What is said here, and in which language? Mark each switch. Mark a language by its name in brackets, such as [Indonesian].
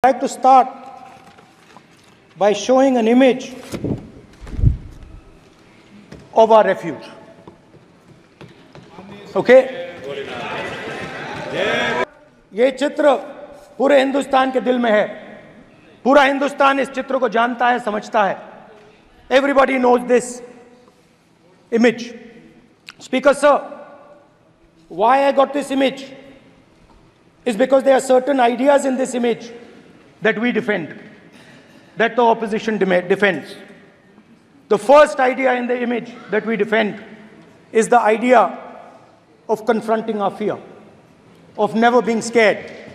[English] I'd like to start by showing an image of our refuge. Okay? [Hindi] ये चित्र पूरे हिंदुस्तान के दिल में है. पूरा हिंदुस्तान इस चित्र को जानता है, समझता है. [English] Everybody knows this image. Speaker sir, why I got this image is because there are certain ideas in this image that we defend, that the opposition defends. The first idea in the image that we defend is the idea of confronting our fear, of never being scared.